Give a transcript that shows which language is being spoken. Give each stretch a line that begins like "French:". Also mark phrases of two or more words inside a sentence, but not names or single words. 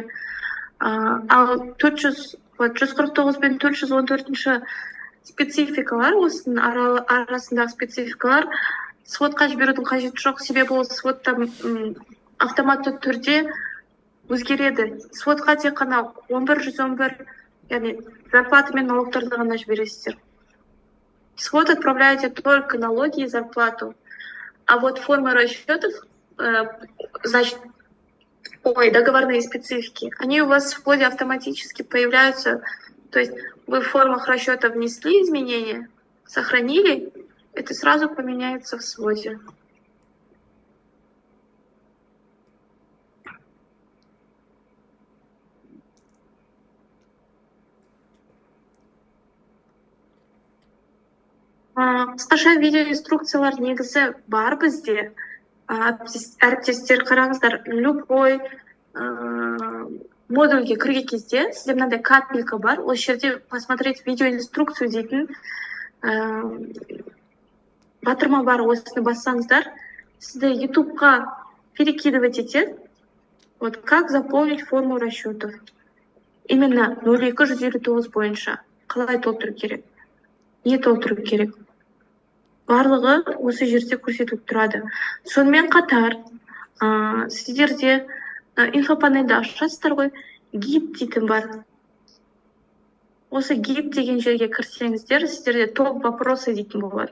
Kazakh: Ал 149 пен 414 спецификалар, осының арасындағы спецификалар сводқа жіберудің қажеті жоқ, себебі ол сводта автоматты түрде өзгереді. Сводқа тек қана 11-111, яғни зарплата мен налогтарды ғана жібересіздер.
Russian: Свод отправляете только налоги и зарплату. А вот формы расчетов, значит, договорные специфики, они у вас в своде автоматически появляются. То есть вы в формах расчета внесли изменения, сохранили, это сразу поменяется в своде.
Kazakh: Қысқаша видеоинструкциялар негізі бар бізде. Әріптестер қараңыздар, любой модульге кірген кезде сізде мынандай капелька бар, ол жерде
Russian: посмотреть видеоинструкцию
Kazakh: дейтін батырма бар, осыны бассаңыздар, сізді ютубқа перекидывать етеді.
Russian: Вот как заполнить форму расчетов.
Kazakh: Именно 02-159 бойынша. Қалай толтыру керек? Не толтыру керек? Барлығы осы жерде көрсетіліп тұрады. Сонымен қатар, сіздерде инфопанельді ашасыздар ғой, гид дейтін бар. Осы гид деген жерге кірсеңіздер, сіздерде
Russian: топ вопросы
Kazakh: дейтін болады.